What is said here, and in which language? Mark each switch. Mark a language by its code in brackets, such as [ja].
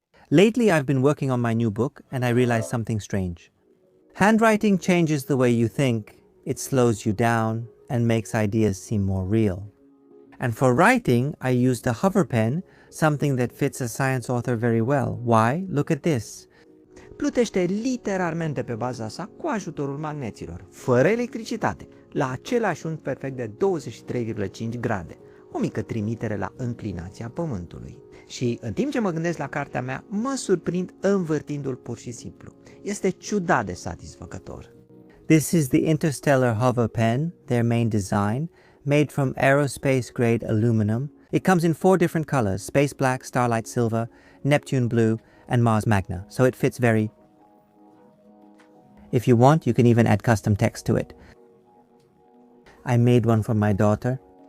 [en] Lately I've been working on my new book, and I realized something strange. Handwriting changes the way you think. It slows you down and makes ideas seem more real. And for writing, I used a hover pen, something that fits a science author very well. Why? Look at this. [ro] Plutește literalmente pe baza sa cu ajutorul magneților, fără electricitate, la același unghi perfect de 23,5 grade, o mică trimitere la înclinația Pământului. Și în timp ce mă gândesc la cartea mea, mă surprind învârtindu-l pur și simplu. Este ciudat de satisfăcător. [en] This is the Interstellar Hover Pen, their main design, made from aerospace-grade aluminum. It comes in 4 different colors: Space Black, Starlight Silver, Neptune Blue, and Mars Magna, so it fits very... If you want, you can even add custom text to it. I made one for my daughter.